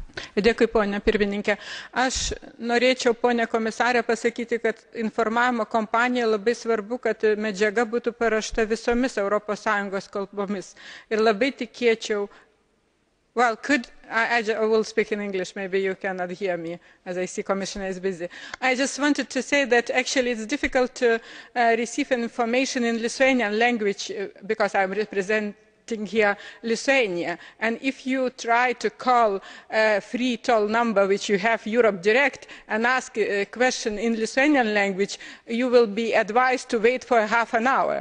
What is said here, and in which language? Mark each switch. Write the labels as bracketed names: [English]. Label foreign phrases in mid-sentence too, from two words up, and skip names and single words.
[Lithuanian] Dėkui, ponia pirmininkė. Aš norėčiau, ponia komisarė, pasakyti, kad informavimo kampanija labai svarbu, kad medžiaga būtų parašta visomis Europos Sąjungos kalbomis. Ir labai tikėčiau, [English] well, I will speak in English, maybe you cannot hear me, as I see Commissioner is busy. I just wanted to say that actually it's difficult to receive information in Lithuanian language because I'm representing here Lithuania, and if you try to call a free toll number which you have Europe Direct and ask a question in Lithuanian language, you will be advised to wait for half an hour.